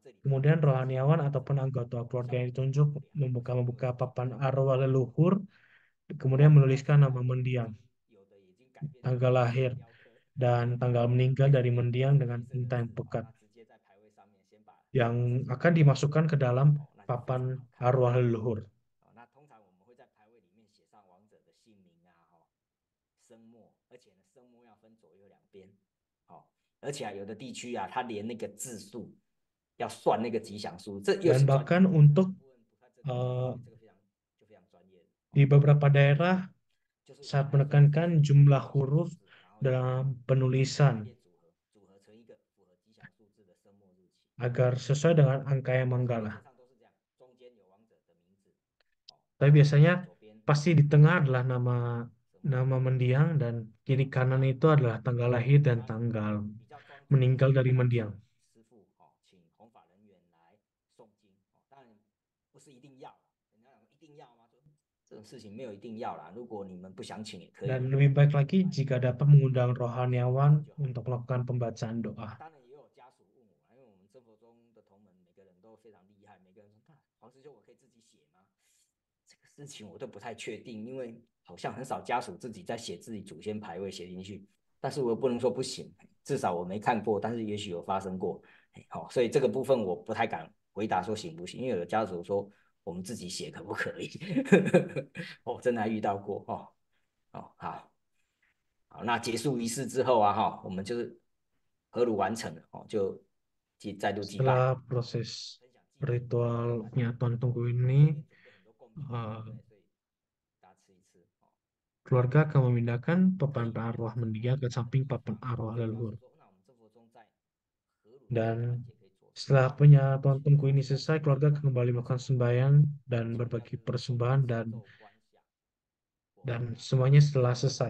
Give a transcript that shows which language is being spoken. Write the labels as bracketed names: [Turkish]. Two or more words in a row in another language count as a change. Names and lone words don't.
[Indonesian] Kemudian rohaniawan ataupun anggota keluarga yang ditunjuk membuka papan arwah leluhur, kemudian menuliskan nama mendiang, tanggal lahir, dan tanggal meninggal dari mendiang dengan tinta yang pekat, yang akan dimasukkan ke dalam papan arwah leluhur. [Chinese] 那通常我们会在牌位里面写上亡者的姓名啊，生末，而且呢，生末要分左右两边，而且有的地区啊，它连那个字数要算那个吉祥数，这又 [Indonesian] Dan [Chinese] 是 [Indonesian] bahkan untuk [Chinese] 这个非常专业的。 [Indonesian] di beberapa daerah saat menekankan jumlah huruf dalam penulisan [Chinese] 组合成一个符合吉祥数字的生末日期， [Indonesian] agar sesuai dengan angka yang manggala. [Chinese] 基本上都是这样，中间有亡者的名字， [Indonesian] Tapi biasanya [Chinese] 左边 [Indonesian] pasti di tengah adalah nama mendiang dan kiri kanan itu adalah tanggal lahir dan tanggal [Chinese] 比较庄重 [Indonesian] meninggal dari mendiang. [Chinese] 师傅请弘法人员来诵经，当然不是一定要，人家讲一定要吗？这种事情没有一定要啦，如果你们不想请也可以。 [Indonesian] Dan lebih baik lagi jika dapat mengundang rohaniawan untuk melakukan pembacaan doa. [Chinese] 当然也有家属问我，因为我们真佛中的同门每个人都非常厉害，每个人说：“那黄师兄，我可以自己写吗？” 这个事情我都不太确定，因为好像很少家属自己在写自己祖先牌位写进去，但是我又不能说不行，至少我没看过，但是也许有发生过。好，所以这个部分我不太敢回答说行不行，因为有的家属说我们自己写可不可以？哦，真的还遇到过哦。哦，好，好，那结束仪式之后啊，我们就是合炉完成了哦，就再度祭拜。 [Indonesian] Setelah proses ritual penyatuan tungku ini, 呃 keluarga akan memindahkan papan arwah mendiang ke samping papan arwah leluhur. Dan setelah penyatuan tungku ini selesai, keluarga akan kembali melakukan sembahyang dan berbagi persembahan dan semuanya setelah selesai.